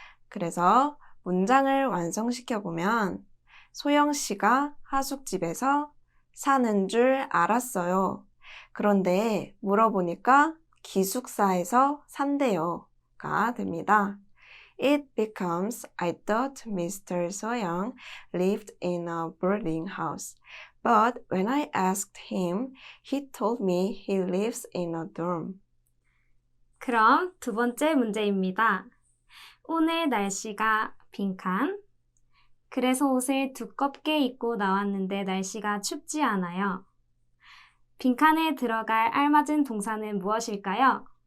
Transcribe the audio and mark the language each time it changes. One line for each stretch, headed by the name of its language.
Korean: 그래서 문장을 완성시켜보면 소영 씨가 하숙집에서 사는 줄 알았어요. 그런데 물어보니까 기숙사에서 산대요. 가 됩니다.
English: It becomes I thought Mr. Soyoung lived in a boarding house. But when I asked him, he told me he lives in a dorm.
Korean: 그럼 두 번째 문제입니다. 오늘 날씨가 빈칸. 그래서 옷을 두껍게 입고 나왔는데 날씨가 춥지 않아요. 빈칸에 들어갈 알맞은 동사는 무엇일까요?